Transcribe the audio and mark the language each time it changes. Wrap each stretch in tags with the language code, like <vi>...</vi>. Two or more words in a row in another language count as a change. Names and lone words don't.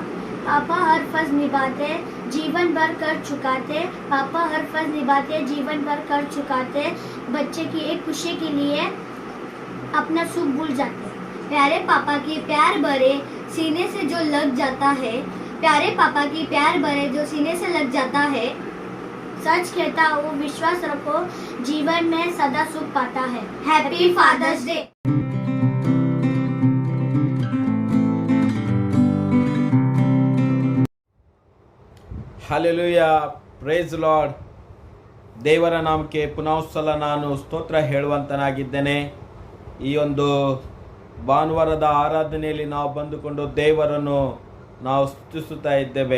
<hi>पापा हर फर्ज निभाते जीवन भर कर चुकाते, पापा हर फर्ज निभाते जीवन भर कर चुकाते, बच्चे की एक खुशी के लिए अपना सुख भूल जाते। प्यारे पापा की प्यार भरे सीने से जो लग जाता है, प्यारे पापा की प्यार भरे जो सीने से लग जाता है, सच कहता हूँ विश्वास रखो जीवन में सदा सुख पाता है।</hi> <en>Happy Father's Day. Hallelujah, Praise Lord.</en> <kn>ದೇವರ ನಾಮಕ್ಕೆ ಪುನಃ ಸಲ ನಾನು ಸ್ತೋತ್ರ ಹೇಳುವಂತನಾಗಿದ್ದೇನೆ. ಈ ಒಂದು ಭಾನುವಾರದ ಆರಾಧನೆಯಲ್ಲಿ ನಾವು ಬಂದುಕೊಂಡು ದೇವರನ್ನು ನಾವು ಸ್ತುತಿಸುತ್ತಾ ಇದ್ದೇವೆ.</kn>